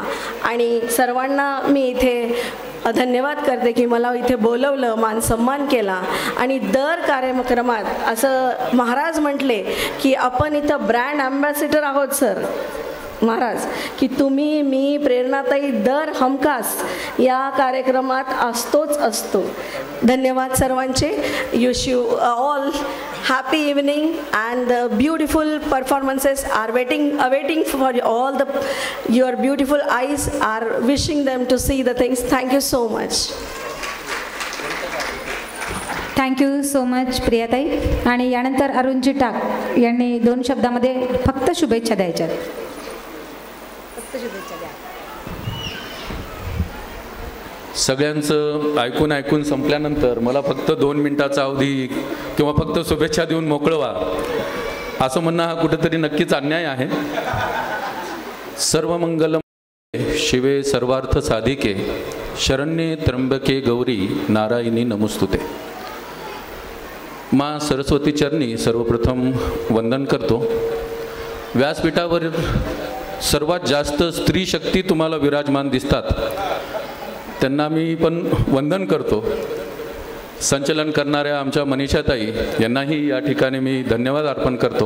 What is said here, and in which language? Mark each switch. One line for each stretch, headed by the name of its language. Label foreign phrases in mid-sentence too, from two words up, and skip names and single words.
Marathi: आणि सर्वांना मी इथे धन्यवाद करते की मला इथे बोलवलं, मान सन्मान केला आणि दर कार्यक्रमात असं महाराज म्हटले की आपण इथं
English: brand ambassador
Marathi: आहोत सर, महाराज की तुम्ही, मी, प्रेरणाताई दर हमखास या कार्यक्रमात असतो. धन्यवाद सर्वांचे.
English: wish you all happy evening and the beautiful performances are awaiting for all your beautiful eyes are wishing them to see the things. Thank you so much. thank you so much
Marathi: प्रियाताई. आणि यानंतर अरुणजी टाक यांनी 2 शब्दामध्ये फक्त शुभेच्छा द्यायच्या. सगळ्यांचं ऐकून संपल्यानंतर मला फक्त 2 मिनिटाचा अवधी किंवा फक्त शुभेच्छा देऊन मोकळवा असं म्हणणं हा कुठेतरी नक्कीच अन्याय आहे.
Sanskrit: सर्वमंगलम शिवे सर्वार्थ साधिके शरण्ये त्र्यंबके गौरी नारायणी नमोस्तुते.
Marathi: माँ सरस्वती चरणी सर्वप्रथम वंदन करतो. व्यासपीठावर सर्वात जास्त स्त्री शक्ती तुम्हाला विराजमान दिसतात, त्यांना मी पण वंदन करतो. संचलन करणाऱ्या आमच्या मनीषाताई यांनाही या ठिकाणी मी धन्यवाद अर्पण करतो.